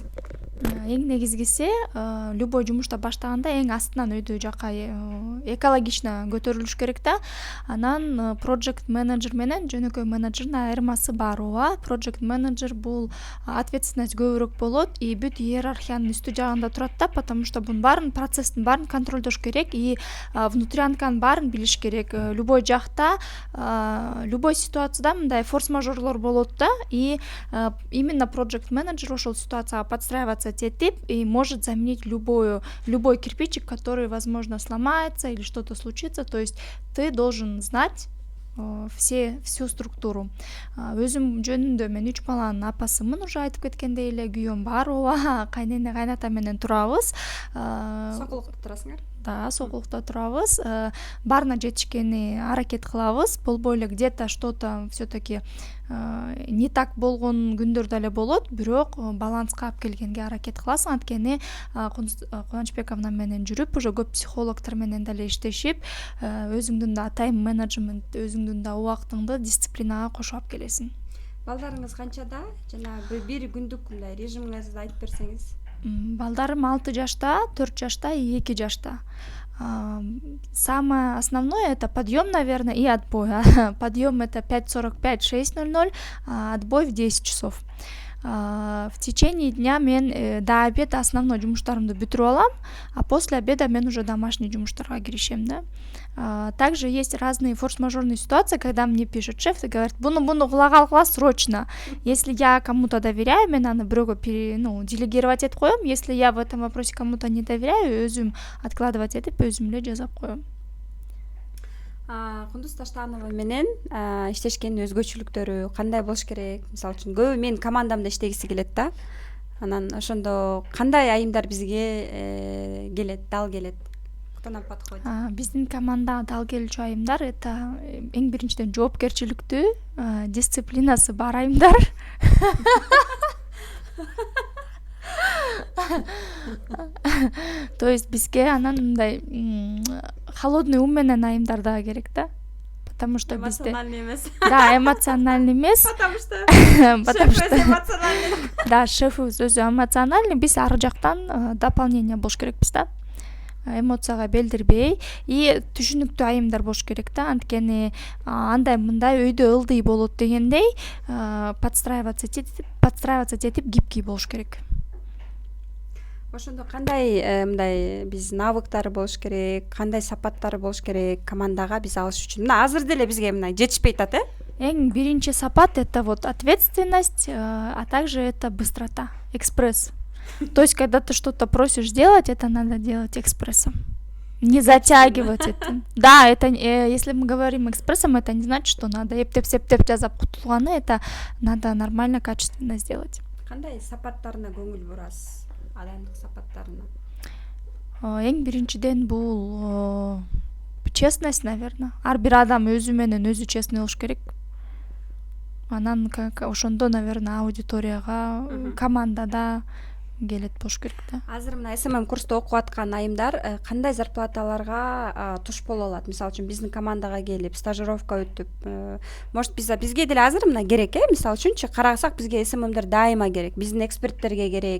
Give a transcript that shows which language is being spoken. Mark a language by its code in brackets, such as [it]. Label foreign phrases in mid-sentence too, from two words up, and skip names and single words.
[ky] Эң негизгиси, любой жумушта баштаганда эң астынан өйдө жака экологично көтөрүлүш керек да. Анан project менеджер менен жөнөкөй менеджердин айырмасы бар. Ооба, project менеджер бул ответственность көбүрөөк болот и бүт иерархиянын үстү жагында турат да, [ru] потому что [ky] бунун баарын, процесстин баарын контролдош керек и внутрянканын баарын билиш керек. Любой жакта, любой ситуацияда мындай форс-мажорлор болот да, [ru] и именно [ky] project менеджер ошол ситуацияга подстраиваться етип [ru] и может заменить любой кирпичик, который, возможно, сломается или что-то случится. То есть ты должен знать всю структуру. [ky] Өзүм жөнүндө мен 3 баланын апасымын, уже айтып кеткендей эле, күйөөм бар, ооба, кайнене, кайната менен турабыз. Сокулукта турасыңар? Да, Сокулукта турабыз. Барына жетишкени аракет кылабыз. Болбой эле [ru] где-то что-то все-таки не так [ky] болгон күндөр деле болот, бирок баланска алып келгенге аракет кыласың. Анткени Кубанычбековна менен жүрүп, уже көп психологдор менен деле иштешип, өзүңдүн да [en] time management, [ky] өзүңдүн да убактыңды дисциплинага кошуп алып келесиң. Балдарыңыз канчада? Жана бир күндүк мындай режимиңизди айтып берсеңиз. Балдарым 6 жашта, 4 жашта и 2 жашта. [ru] Самое основное — это подъем, наверное, и отбой. Подъем — это 5:45, 6:00, а отбой в 10 часов. В течение дня мен до обеда основной [ky] жумуштарымды бүтүрүп алам, [ru] а после обеда мен уже домашний [ky] жумуштарга киришем, [ru] да. Также есть разные форс-мажорные ситуации, когда мне пишет шеф и говорит: [ky] буну кыла срочно. [ru] Если я кому-то доверяю, [ky] мен аны бирөөгө делегировать этип коем. [ru] Если я в этом вопросе кому-то не доверяю, [ky] өзүм откладывать этип өзүм эле жазап коем. Кундуз Таштанова менен иштешкенин өзгөчөлүктөрү кандай болуш керек? Мисалы үчүн көбү менин командамда иштегиси келет да. Анан ошондо кандай айымдар бизге келет, дал келет? [ru] Кто нам подходит? [ky] Биздин командага дал келүүчү айымдар — это эң биринчиден жоопкерчиликтүү, дисциплинасы бар айымдар. [ru] То есть [ky] бизге анан мындай [ru] холодный ум [ky] менен айымдар дагы керек да. [ru] Потому что бизде [ky] эмоциональный эмес. Да, эмоциональный эмес. [ru] Потому что [ky] эмоциональный. Да, шефибиз өзү эмоциональный, биз ары жактан дополнение болуш керекпиз да. Эмоцияга белдирбей и түшүнүктүү айымдар болуш керек да. Анткени андай мындай өйдө ылдый болот дегендей, подстраиваться этип гибкий болуш керек. Ошондо кандай мындай биз навыктары болуш керек, кандай сапаттары болуш керек командага биз алыш үчүн? Мына азыр деле бизге мына жетишпей атат, Эң биринчи сапат — [ru] это вот ответственность, а также это быстрота, экспресс. То есть, когда ты что-то просишь сделать, это надо делать экспрессом. Не затягивать это. Да, это если мы говорим экспрессом, это не значит, что надо [ky] эптеп жазап кутулганы, [ru] это надо нормально, качественно сделать. [ky] Кандай сапаттарына көңүл бурасыз? Адамдык сапаттарына. Эң биринчиден бул [ru] честность, наверное. [ky] Ар бир адам өзү менен өзү честный болуш керек. анан ошондо, наверное, аудиторияга, командада келет болуш керек да. Азыр мына СММ курста окуп аткан айымдар кандай зарплаталарга туш боло алат? Мисалы үчүн биздин командага келип стажировка өтүп, может бизге деле азыр мына керек, мисалы үчүнчү карасак бизге СММдер дайыма керек, биздин эксперттерге керек.